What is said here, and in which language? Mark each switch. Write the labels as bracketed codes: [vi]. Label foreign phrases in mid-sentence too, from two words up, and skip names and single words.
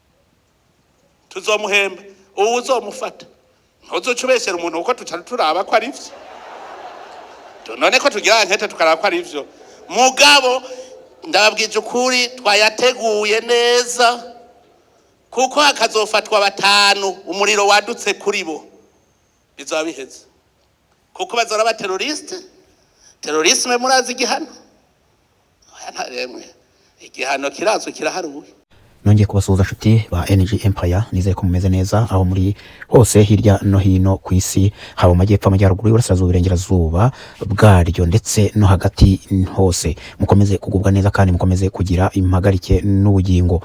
[rn] tuzomuhemba ubu uzomufata ntuzocubeshera umuntu uko tucara turaba ko ari ivyo none ko tugira nkete tukaraba ko ari ivyo mugabo ndababwije ukuri twayateguye neza kuko hakazofatwa batanu umuriro wadutse kuri bo bizoba biheze kuko bazora ba terrorisme murazi igihano ntaremwe igihano kirazwe kiraharuwe. [rw] Nongeye kubasuhuza nshuti ba Energy Empire, nizere ko mumeze neza aho muri hose hirya no hino ku isi, haba amajyepfo, amajyaruguru, y'uburasirazuba, iburengerazuba bwaryo ndetse no hagati hose. Mukomeze kugubwa neza kandi mukomeze kugira impagarike n'ubugingo.